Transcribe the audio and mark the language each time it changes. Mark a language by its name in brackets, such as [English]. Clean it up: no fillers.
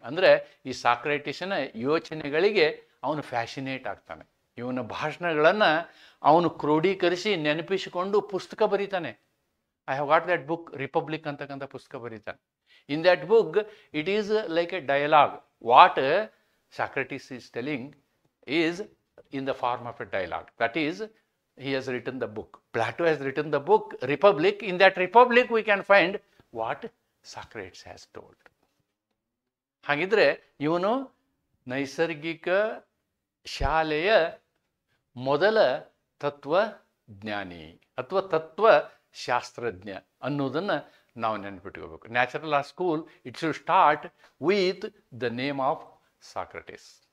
[Kannada] ಅಂದರೆ ಈ ಸಾಕ್ರೆಟಿಸನ ಯೋಚನೆಗಳಿಗೆ ಅವನು ಫ್ಯಾಷಿನೇಟ್ ಆಗ್ತಾನೆ. ಇವನ ಭಾಷಣಗಳನ್ನು ಅವನು ಕ್ರೋಢೀಕರಿಸಿ ನೆನಪಿಸಿಕೊಂಡು ಪುಸ್ತಕ ಬರೀತಾನೆ. [English] I have got that book, Republic [Kannada] ಅಂತಕ್ಕಂಥ ಪುಸ್ತಕ ಬರೀತಾನೆ. [English] In that book it is like a dialogue. What Socrates is telling is in the form of a dialogue. That is, he has written the book. Plato has written the book, Republic. In that Republic we can find what Socrates has told. [Kannada] ಹಾಗಿದ್ರೆ ಇವನು ನೈಸರ್ಗಿಕ ಶಾಲೆಯ ಮೊದಲ ತತ್ವಜ್ಞಾನಿ ಅಥವಾ ತತ್ವಶಾಸ್ತ್ರಜ್ಞ ಅನ್ನೋದನ್ನು ನಾವು ನೆನಪಿಟ್ಕೋಬೇಕು. [English] Natural law school it should start with the name of Socrates.